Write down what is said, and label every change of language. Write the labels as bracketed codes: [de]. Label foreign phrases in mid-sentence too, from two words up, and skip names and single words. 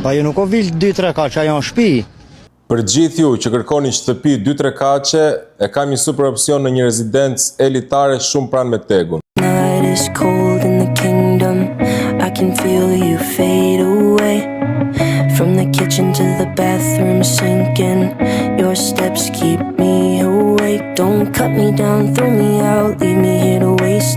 [sq] Ajo nuk o vil 2-3 kaç, ajo në shtëpi. Për gjithë ju që kërkoni shtëpi 2-3 kaçe, e kam një super opsion në një rezidencë elitare shumë pranë me tegun. [en] Night is cold in the kingdom. I can feel you fade away. From the kitchen to the bathroom sinking. Your steps keep me awake. Don't cut me down, throw me out, leave me here to waste.